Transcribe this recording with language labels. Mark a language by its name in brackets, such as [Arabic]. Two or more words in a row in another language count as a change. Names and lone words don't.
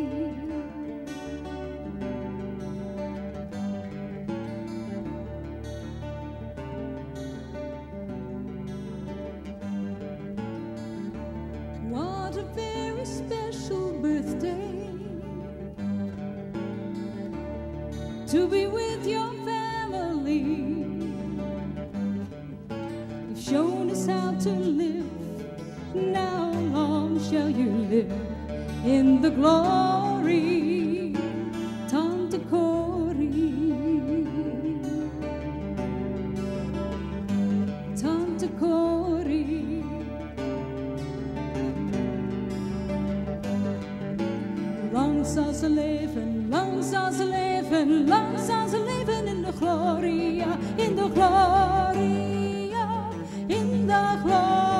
[English] What a very special birthday to be with your family. You've shown us how to live. Now long shall you live in the glory, Tante Corrie, Tante Corrie. [Dutch] Lang zal ze leven, lang zal ze leven, lang zal ze leven in de gloria, in de gloria, in de gloria.